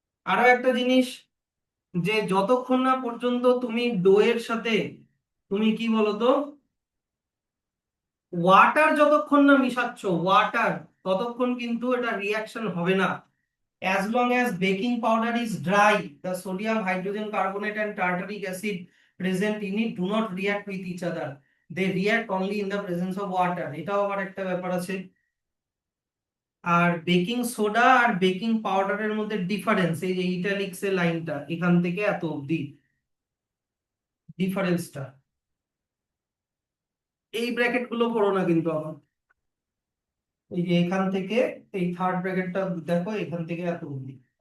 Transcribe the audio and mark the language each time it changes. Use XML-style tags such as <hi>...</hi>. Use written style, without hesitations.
<bn>আরো একটা জিনিস, যে যতক্ষণ না পর্যন্ত তুমি ডোয়ের সাথে তুমি কি বলতো ওয়াটার যতক্ষণ না মিশাচ্ছ, ওয়াটার, ততক্ষণ কিন্তু এটা রিয়াকশন হবে না।</bn> <en>as long as baking powder is dry, the sodium hydrogen carbonate and tartaric acid present in it do not react with each other, they react only in the presence of water,</en> <bn>এটাও আবার একটা ব্যাপার আছে। আর baking soda আর baking পাউডারের মধ্যে difference, এই যে italics এর লাইনটা এখান থেকে এত অবধি ডিফারেন্সটা, এই ব্র্যাকেট গুলো পড়ো না কিন্তু আবার, এই যে এখান থেকে এই থার্ড ব্র্যাকেটটা দেখো, এখান থেকে এত অবধি।</bn>